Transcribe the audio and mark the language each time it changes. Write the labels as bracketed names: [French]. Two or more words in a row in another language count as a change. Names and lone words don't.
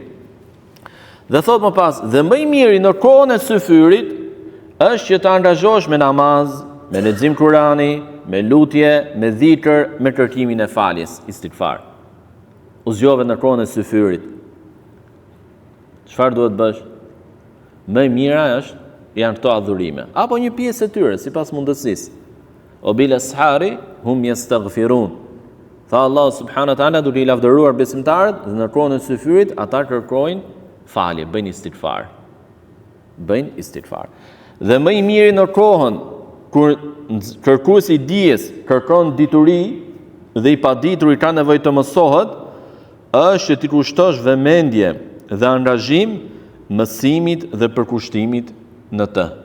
[Albanian] Dhe thot më pas, dhe më i miri në kohën e syfyrit është që të angazhosh me namaz, me lexim Kurani, me lutje, me dhikr, me kërkimin e faljes, istighfar. U zgjove në kohën e syfyrit. Çfarë duhet bësh? Më e mira janë këto adhurime, apo një pjesë e tyre sipas mundësisë. [Arabic] وبالأسحار هم يستغفرون. [Albanian] Tha Allah [Arabic] سبحانه وتعالى [Albanian] duke I lavdëruar besimtarët, dhe në kohën e syfyrit ata kërkojnë falje, bëjnë istighfar. Bëjnë istighfar. Dhe më I miri në kohën kur kërkuesi I dijes kërkon dituri dhe I padituri ka nevojë të mësohet, është që ti kushtosh vëmendje dhe angazhim mësimit dhe përkushtimit në të.